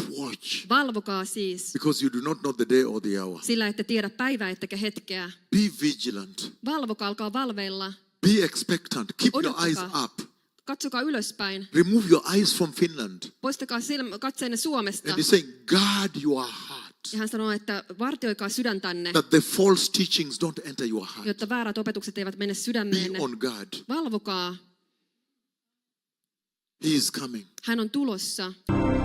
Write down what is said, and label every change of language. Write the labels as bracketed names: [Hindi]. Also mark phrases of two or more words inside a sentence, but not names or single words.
[English] watch. [Finnish] Valvokaa siis, [English] Because you do not know the day or the hour. [Finnish] sillä ette tiedä päivää ettekä hetkeä. [English] Be vigilant. [Finnish] Valvokaa, alkaa valveilla. [English] Be expectant. Keep your [Finnish] Odottakaa. [English] eyes up. [Finnish] Katsokaa ylöspäin. [English] Remove your eyes from Finland. [Finnish] Poistakaa katseenne Suomesta. [English] And he's saying, guard your heart. [Finnish] Ja hän sanoo, että vartioikaa sydäntänne, [English] That the false teachings don't enter your heart. [Finnish] jotta väärät opetukset eivät mene sydämeenne. [English] Be on guard. [Finnish] Valvokaa. [English] He is coming. [Finnish] Hän on tulossa.